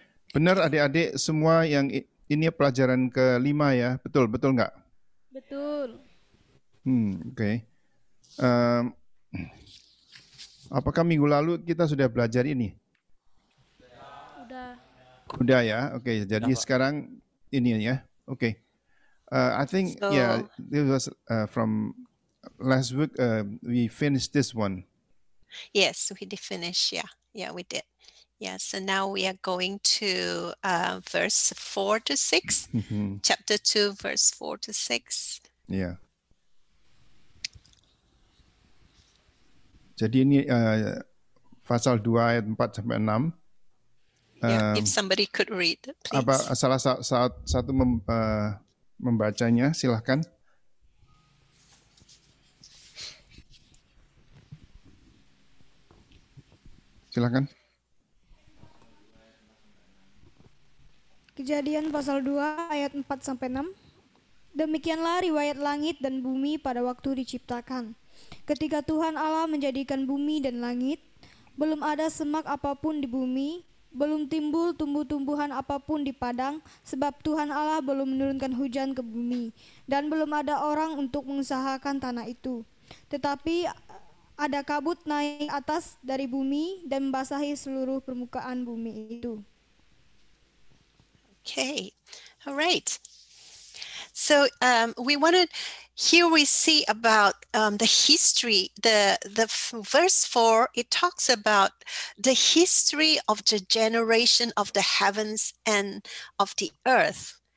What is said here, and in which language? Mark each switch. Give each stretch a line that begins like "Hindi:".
Indonesian: Benar adik-adik semua yang ini pelajaran ke-5 ya, betul nggak? Betul.
English: Okay.
Indonesian: Apakah minggu lalu kita sudah belajar ini? Udah ya, oke. Jadi sekarang ini ya, oke.
English: I think this was from last week. We finished this one. Yes, we did finish. Yeah, we did. Yeah, so now we are going to verse 4 to 6, chapter 2, verse 4 to 6. Yeah.
Indonesian: Jadi ini pasal 2 ayat 4 sampai 6.
English: If somebody could read, please.
Indonesian: Salah satu membacanya, silahkan. Silakan. Kejadian pasal 2 ayat 4-6. Demikianlah riwayat langit dan bumi pada waktu diciptakan. Ketika Tuhan Allah menjadikan bumi dan langit, belum ada semak apapun di bumi, belum timbul tumbuh-tumbuhan apapun di padang, sebab Tuhan Allah belum menurunkan hujan ke bumi, dan belum ada orang untuk mengusahakan tanah itu. Tetapi ada kabut naik atas dari bumi dan membasahi seluruh permukaan bumi itu.
English: Okay, all right. So here we see about the history. The verse 4, it talks about the history of the generation of the heavens and of the earth.